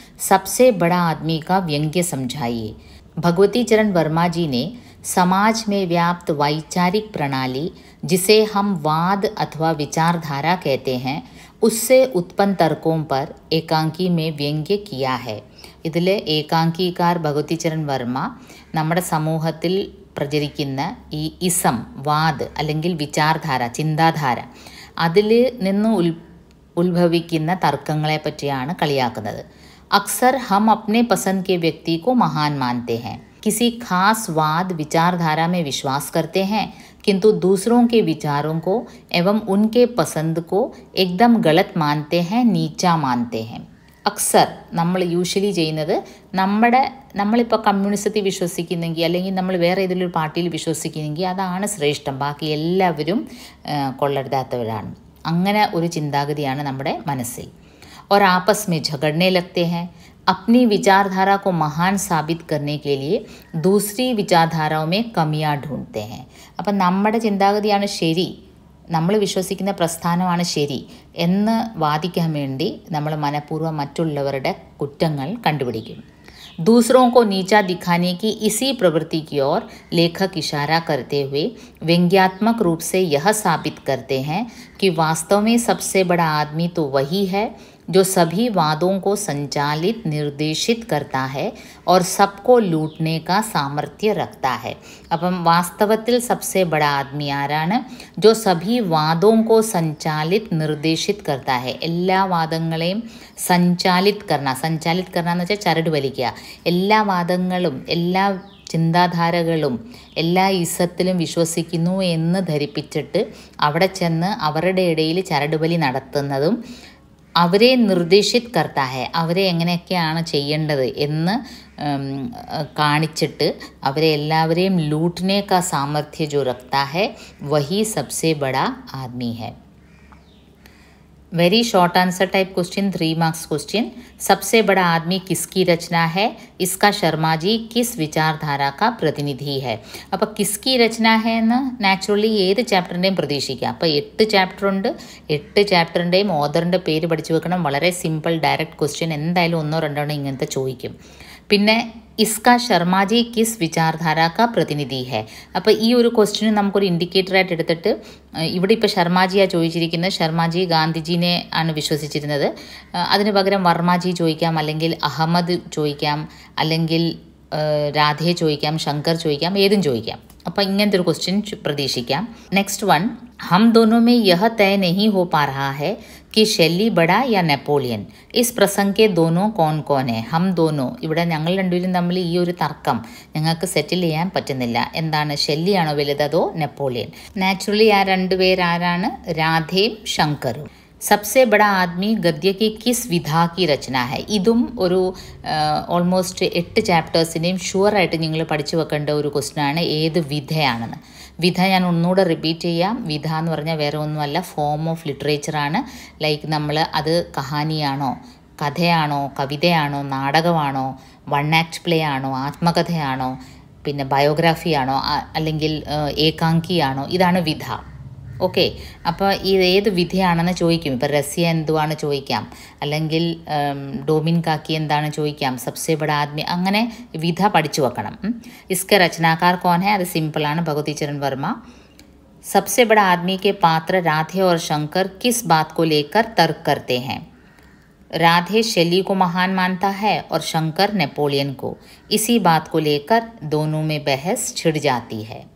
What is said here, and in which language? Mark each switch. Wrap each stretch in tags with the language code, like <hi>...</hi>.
<hi>सबसे बड़ा आदमी का व्यंग्य समझाइए. भगवती चरण वर्मा जी ने समाज में व्याप्त वैचारिक प्रणाली, जिसे हम वाद अथवा विचारधारा कहते हैं, उससे उत्पन्न तर्कों पर एकांकी में व्यंग्य किया है.</hi> <ml>ഇതിൽ ഏകാംകിക്കാർ ഭഗവതി ചരൺ വർമ്മ നമ്മുടെ സമൂഹത്തിൽ പ്രചരിക്കുന്ന ഈ ഇസം, വാദ് അല്ലെങ്കിൽ വിചാരധാര, ചിന്താധാര, അതിൽ നിന്ന് ഉത്ഭവിക്കുന്ന തർക്കങ്ങളെ പറ്റിയാണ് കളിയാക്കുന്നത്.</ml> <hi>അക്സർ ഹം അപ്നെ പസന്ദ് കെ വ്യക്തി കോ മഹാൻ മാനത്തെ ഹൈ. किसी खास वाद विचारधारा में विश्वास करते हैं, किंतु दूसरों के विचारों को एवं उनके पसंद को एकदम गलत मानते हैं, नीचा मानते हैं.</hi> <ml>അക്സർ നമ്മൾ യൂഷ്വലി ചെയ്യുന്നത് നമ്മളിപ്പോൾ കമ്മ്യൂണിസത്തിൽ വിശ്വസിക്കുന്നെങ്കിൽ അല്ലെങ്കിൽ നമ്മൾ വേറെ ഏതെങ്കിലും ഒരു പാർട്ടിയിൽ വിശ്വസിക്കുന്നെങ്കിൽ അതാണ് ശ്രേഷ്ഠം, ബാക്കി എല്ലാവരും കൊള്ളരുതാത്തവരാണ്. അങ്ങനെ ഒരു ചിന്താഗതിയാണ് നമ്മുടെ മനസ്സിൽ.</ml> <hi>और आपस में झगड़ने लगते हैं. अपनी विचारधारा को महान साबित करने के लिए दूसरी विचारधाराओं में कमियां ढूंढते हैं.</hi> <ml>അപ്പം നമ്മുടെ ചിന്താഗതിയാണ് ശരി, നമ്മൾ വിശ്വസിക്കുന്ന പ്രസ്ഥാനമാണ് ശരി എന്ന് വാദിക്കാൻ വേണ്ടി നമ്മൾ മനഃപൂർവ്വം മറ്റുള്ളവരുടെ കുറ്റങ്ങൾ കണ്ടുപിടിക്കും.</ml> <hi>दूसरों को नीचा दिखाने की इसी प्रवृत्ति की ओर लेखक इशारा करते हुए व्यंग्यात्मक रूप से यह साबित करते हैं कि वास्तव में सबसे बड़ा आदमी तो वही है जो सभी वादों को संचालित निर्देशित करता है और सबको लूटने का सामर्थ्य रखता है.</hi> <ml>അപ്പം വാസ്തവത്തിൽ</ml> <hi>सबसे बड़ा आदमी</hi> <ml>ആരാണ്?</ml> <hi>जो सभी वादों को संचालित निर्देशित करता है.</hi> <ml>എല്ലാ വാദങ്ങളെയും</ml> <hi>സഞ്ചാലിത് കർണ</hi> <ml>എന്ന് വെച്ചാൽ ചരട് വലിക്കുക. എല്ലാ വാദങ്ങളും എല്ലാ ചിന്താധാരകളും എല്ലാ ഇസത്തിലും വിശ്വസിക്കുന്നു എന്ന് ധരിപ്പിച്ചിട്ട് അവിടെ ചെന്ന് അവരുടെ ഇടയിൽ ചരടുവലി നടത്തുന്നതും അവരെ</ml> <hi>നിർദ്ദേശിത് കർത്താ ഹെ,</hi> <ml>അവരെ എങ്ങനെയൊക്കെയാണ് ചെയ്യേണ്ടത് എന്ന് കാണിച്ചിട്ട് അവരെ എല്ലാവരെയും</ml> <hi>ലൂട്ടനെ കാ സാമർഥ്യ ജോ രഖ്താ ഹെ വഹി സബ്സെ ബഡാ ആദ്മി ഹെ.</hi> <en>very short answer type question,</en> <hi>3 marks question. सबसे बड़ा आदमी किसकी रचना है? इसका शर्मा जी किस विचारधारा का प्रतिनिधि है?</hi> <ml>അപ്പോൾ</ml> <hi>കിസ്കി രചന ഹെ</hi> <ml>എന്ന് നാച്ചുറലി ഏത് ചാപ്റ്ററിൻ്റെയും പ്രതീക്ഷിക്കാം. അപ്പോൾ 8 ചാപ്റ്റർ ഉണ്ട്, 8 ചാപ്റ്ററിൻ്റെയും ഓതറിൻ്റെ പേര് പഠിച്ചു വെക്കണം. വളരെ സിമ്പിൾ ഡയറക്റ്റ് ക്വസ്റ്റ്യൻ, എന്തായാലും 1-2 ഇങ്ങനത്തെ ചോദിക്കും.</ml> <hi>പിന്നെ ഇസ്കാ ശർമാജി കിസ് വിചാർധാര കാ പ്രതിനിധി ഹെ.</hi> <ml>അപ്പോൾ ഈ ഒരു ക്വസ്റ്റ്യന് നമുക്കൊരു ഇൻഡിക്കേറ്ററായിട്ട് എടുത്തിട്ട് ഇവിടെ ഇപ്പോൾ ശർമാജിയാണ് ചോദിച്ചിരിക്കുന്നത്. ശർമാജി ഗാന്ധിജീനെ ആണ് വിശ്വസിച്ചിരുന്നത്. അതിന് പകരം വർമാജി ചോദിക്കാം, അല്ലെങ്കിൽ അഹമ്മദ് ചോദിക്കാം, അല്ലെങ്കിൽ രാധയെ ചോദിക്കാം, ശങ്കർ ചോദിക്കാം, ഏതും ചോദിക്കാം. അപ്പോൾ ഇങ്ങനത്തെ ഒരു ക്വസ്റ്റ്യൻ പ്രതീക്ഷിക്കാം.</ml> <en>next one,</en> <hi>हम दोनों में यह तय नहीं हो पा रहा है कि Shelly Bada yeah Napoleon. Is പ്രസംഗ് K ദോനോ കോൺ കോൻ ഹെ. ഹം ദോനോ,</hi> <ml>ഇവിടെ ഞങ്ങൾ രണ്ടുപേരും തമ്മിൽ ഈ ഒരു തർക്കം ഞങ്ങൾക്ക് സെറ്റിൽ ചെയ്യാൻ പറ്റുന്നില്ല. എന്താണ്, ഷെല്ലിയാണോ വലുത് അതോ നെപ്പോളിയൻ? നാച്ചുറലി ആ രണ്ടുപേരാരാണ്? രാധയും ശങ്കറും.</ml> <hi>सबसे बड़ा आदमी गद्य की किस विधा की रचना है?</hi> <ml>ഇതും ഒരു ഓൾമോസ്റ്റ് 8 ചാപ്റ്റേഴ്സിൻ്റെയും ഷുവറായിട്ട് നിങ്ങൾ പഠിച്ചു വെക്കേണ്ട ഒരു ക്വസ്റ്റ്യനാണ്, ഏത് വിധയാണെന്ന്. വിധ ഞാൻ ഒന്നുകൂടെ റിപ്പീറ്റ് ചെയ്യാം. വിധ എന്ന് പറഞ്ഞാൽ വേറെ ഒന്നുമല്ല, ഫോം ഓഫ് ലിറ്ററേച്ചറാണ്. ലൈക്ക് നമ്മൾ അത് കഹാനിയാണോ, കഥയാണോ, കവിതയാണോ, നാടകമാണോ, വൺ ആക്ട് പ്ലേ ആണോ, ആത്മകഥയാണോ, പിന്നെ ബയോഗ്രാഫിയാണോ, അല്ലെങ്കിൽ ഏകാങ്കിയാണോ, ഇതാണ് വിധ. ഓക്കെ, അപ്പോൾ ഏത് വിധയാണെന്ന് ചോദിക്കും. ഇപ്പോൾ റസിയ എന്തുവാണ് ചോദിക്കാം, അല്ലെങ്കിൽ ഡോമിൻ കാക്കി എന്താണ് ചോദിക്കാം, സബ്സെ ബഡാ ആദ്മി, അങ്ങനെ വിധ പഠിച്ചു വെക്കണം.</ml> <hi>ഇസ്ക രചനാകാർ കോൻ ഹെ?</hi> <ml>അത് സിമ്പിളാണ്,</ml> <hi>ഭഗവതി ചരൺ വർമ്മ. सबसे बड़ा आदमी के पात्र राधे और शंकर किस बात को लेकर तर्क करते हैं? राधे शैली को महान मानता है और शंकर नेपोलियन को. इसी बात को लेकर दोनों में बहस छिड़ जाती है.</hi>